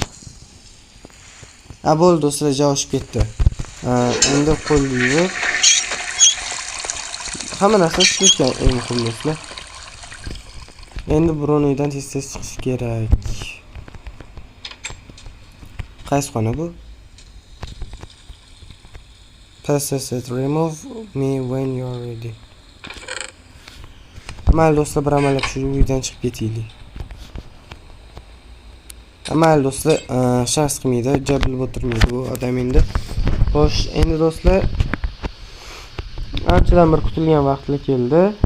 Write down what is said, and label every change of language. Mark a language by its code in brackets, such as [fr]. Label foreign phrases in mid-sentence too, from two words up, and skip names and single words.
[uz] Bo'ldi do'stlar, javob ketdi. Endi qo'l yuvib hamma narsa ishlayotgan, eng muhim do'stlar. Endi biron uydan tez-tez chiqish kerak. Qaysi xona bu? [en] Remove me when you are ready. [uz] Amal do'stlar, bir amallab shu uydan chiqib ketaylik. Amal do'stlar, shans qilmaydi, jabrlab o'tirmaydi bu odam endi. Xo'sh, endi do'stlar, anchadan bir kutilgan vaqtlar keldi.